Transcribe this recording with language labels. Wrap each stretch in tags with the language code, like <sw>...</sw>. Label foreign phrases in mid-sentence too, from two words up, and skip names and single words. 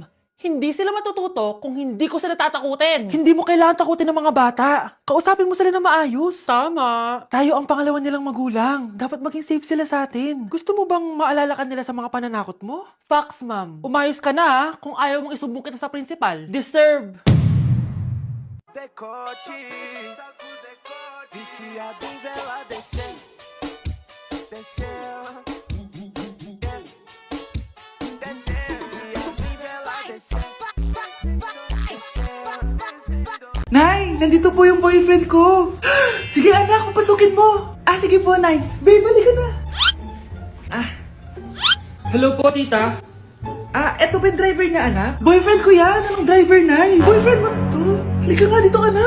<tl>Hindi sila matututo kung hindi ko sila tatakutin. hindi mo kailangan takutin ng mga bata. Kausapin mo sila na maayos. Tama. Tayo ang pangalawa nilang magulang. Dapat maging safe sila sa atin. Gusto mo bang maalala ka nila sa mga pananakot mo?</tl> <en>Facts, ma'am.</en> <tl>Umayos ka na ha, kung ayaw mong isumbong kita sa principal. Deserve.</tl> <pt>Decote, viciado em vela descer, descer, descer, viciado em vela descer.</pt> <tl>Nay, nandito po yung boyfriend ko. Sige anak, papasukin mo. Ah, sige po, Nay. Babe, balik ka na. Ah. Hello po, tita. Ah, eto ba yung driver niya, anak? Boyfriend ko yan. Anong driver, Nay? Boyfriend mo to? Halika nga dito, anak.</tl>